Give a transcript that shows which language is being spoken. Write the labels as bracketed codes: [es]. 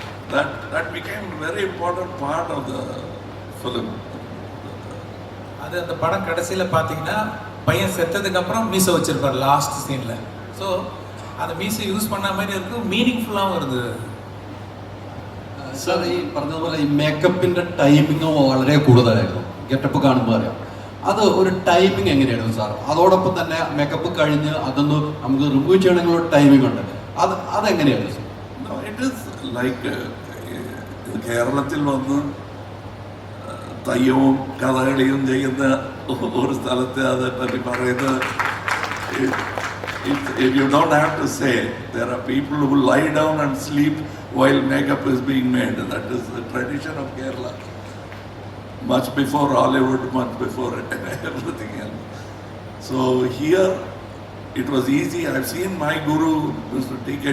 [en] That became a very important part of the film. [ta] அது அந்த படம் கடைசியில் பார்த்தீங்கன்னா பையன் செத்ததுக்கு அப்புறம் மீசை வச்சிருப்பார் லாஸ்ட் சீனில். ஸோ அந்த மீசை யூஸ் பண்ண மாதிரி இருக்கும், மீனிங்ஃபுல்லாகவும் இருந்தது. [ml] സാർ ഈ പറഞ്ഞതുപോലെ ഈ മേക്കപ്പിൻ്റെ ടൈമിങ് വളരെ കൂടുതലായിരുന്നു. ഗെറ്റപ്പ് കാണുമ്പോൾ അറിയാം. അത് ഒരു ടൈമിങ് എങ്ങനെയായിരുന്നു സാർ? അതോടൊപ്പം തന്നെ മേക്കപ്പ് കഴിഞ്ഞ് അതൊന്ന് നമുക്ക് റിമൂവ് ചെയ്യണമെങ്കിൽ ഒരു ടൈമിംഗ് ഉണ്ട്. അതെങ്ങനെയായിരുന്നു സാർ? [en] it is like [ml] കേരളത്തിൽ വന്ന് തയ്യവും കഥകളിയും ചെയ്യുന്ന ഒരു സ്ഥലത്ത് അതേപ്പറ്റി പറയുന്നത്, [en] you don't have to say. There are people who lie down and sleep while makeup is being made. That is the tradition of Kerala. Much before Hollywood, much before everything else. So here it was easy. I've seen my guru, Mr. T.K.